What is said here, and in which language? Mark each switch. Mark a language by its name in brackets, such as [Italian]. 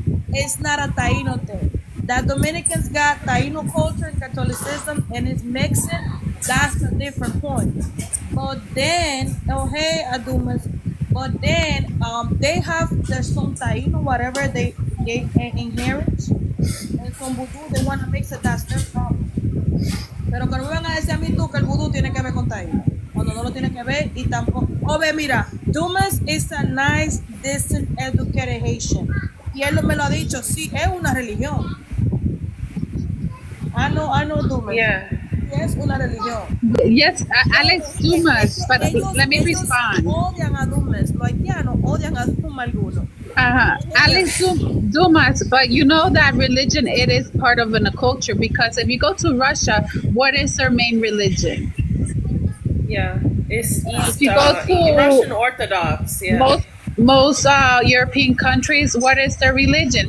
[English] it's not a Taino thing. That Dominicans got Taino culture and Catholicism and it's mixing, that's a different point. But then, oh hey, Adumas, but then they have their some Taino, whatever they inherit, and some voodoo, they want to mix it, that's their problem. [Spanish] Pero que no me van a decir a mí tú que el vudú tiene que ver con Taíno. Cuando no lo tiene que ver y tampoco. [English] Oh, [Spanish] ve, mira, [English] Dumas is a nice, decent, educated Haitian. [Spanish] Y él me lo ha dicho, sí, es una religión. [English] I know Dumas. Yeah. [Spanish] Sí, es una religión. [English] Yes, Alex Dumas, but let me [Spanish] ellos [English] respond. [Spanish] odian a Dumas. Los haitianos odian a Dumas algunos. [English] Alex Dumas, but you know that religion, it is part of a culture, because if you go to Russia, what is their main religion? Yeah. It's East, you go to Russian Orthodox. Yeah. Most European countries, what is their religion?